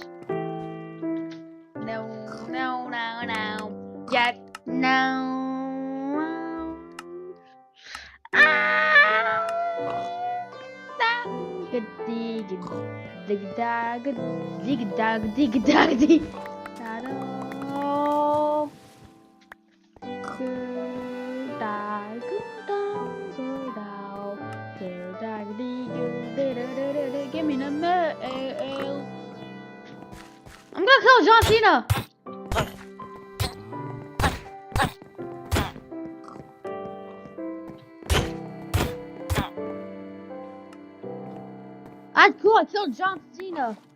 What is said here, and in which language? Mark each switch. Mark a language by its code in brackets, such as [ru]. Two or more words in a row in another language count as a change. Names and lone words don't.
[en] No, no, no, no. Yet, no. Dig dig dig dag dig dag dig dag dig. Give me the mail. I'm gonna kill John Cena. I killed John Cena.